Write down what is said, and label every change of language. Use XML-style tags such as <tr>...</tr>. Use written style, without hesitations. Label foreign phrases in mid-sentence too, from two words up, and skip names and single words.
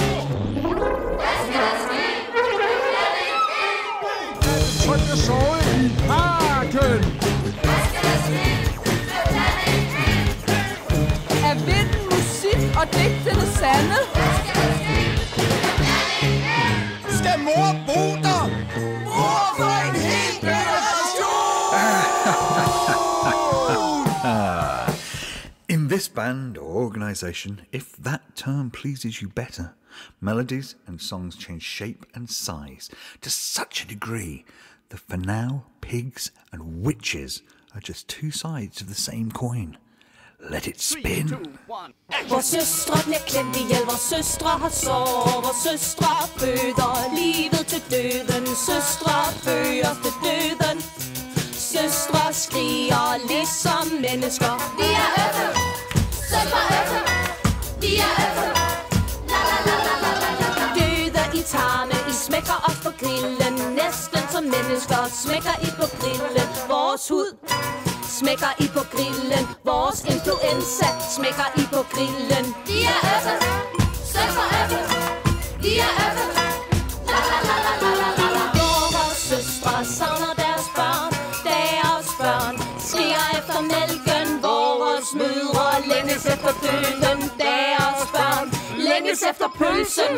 <da>Tryk at sove i parken. Er vinden musik og digtene sande? Skal mor bo der? Mor for en hel generation!</da> <en>In this band or organisation, if that term pleases you better, melodies and songs change shape and size to such a degree that for now, pigs and witches are just two sides of the same coin. Let it spin. 3, 2, 1.</en> <da>Vores søstre bliver klemt ihjel, vores søstre har sorg, vores søstre føder livet til døden, søstre føder til døden. Søstre skriger ligesom mennesker. Vi er Øffe, Synd For Øffe, vi er Øffe, la la la la la la la. Døde i tarme, I smækker os på grillen, næsten som mennesker, smækker I på grillen, vores hud. Smækker I på grillen, vores influenza, smækker I på grillen. Vi er Øffe, Synd For Øffe, vi er Øffe, la la la la la la la. Vores søstre savner deres børn, skriger efter mælken, vores mødre længes efter døden, deres børn længes efter pølsen.</da>